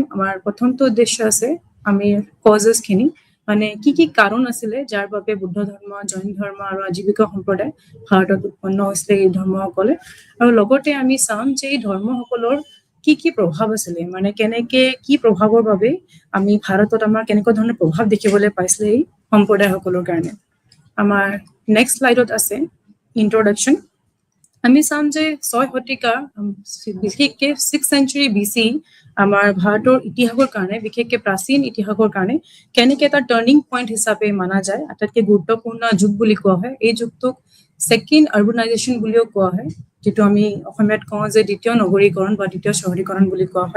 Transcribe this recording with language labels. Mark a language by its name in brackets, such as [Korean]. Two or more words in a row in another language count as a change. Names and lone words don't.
[Assamese] আমাৰ প্ৰথমটো উদ্দেশ্য আছে আমি কজেছখিনি, মানে কি কাৰণ আছিলে যাৰ বাবে বুদ্ধ ধৰ্ম, জৈন ধৰ্ম আৰু আজীৱিকা সম্প্ৰদায় ভাৰতত উৎপন্ন হৈছিলে এই ধৰ্মসকলে, আৰু লগতে আমি চাম যে এই ধৰ্মসকলৰ কি প্ৰভাৱ আছিলে, মানে কেনেকে কি প্ৰভাৱৰ বাবে আমি ভাৰতত আমাৰ কেনেকুৱা ধৰণৰ প্ৰভাৱ দেখিবলৈ পাইছিলে এই সম্প্ৰদায়সকলৰ কাৰণে। আমাৰ [English] next slide [Assamese] আছে ইন্ট্ৰডাকশ্যন। আমি চাম যে 6 শতিকা বিশেষকৈ [English] 6th century BC [Assamese] আমাৰ ভাৰতৰ ইতিহাসৰ কাৰণে, বিশেষকৈ প্ৰাচীন ইতিহাসৰ কাৰণে কেনেকৈ এটা [English] turning point [Assamese] হিচাপে মানা যায়, আটাইতকৈ গুৰুত্বপূৰ্ণ যুগ বুলি কোৱা হয়। এই যুগটোক [English] second urbanization [Assamese] বুলিও কোৱা হয়, যিটো আমি অসমীয়াত কওঁ যে দ্বিতীয় নগৰীকৰণ বা দ্বিতীয় চহৰীকৰণ বুলি কোৱা হয়।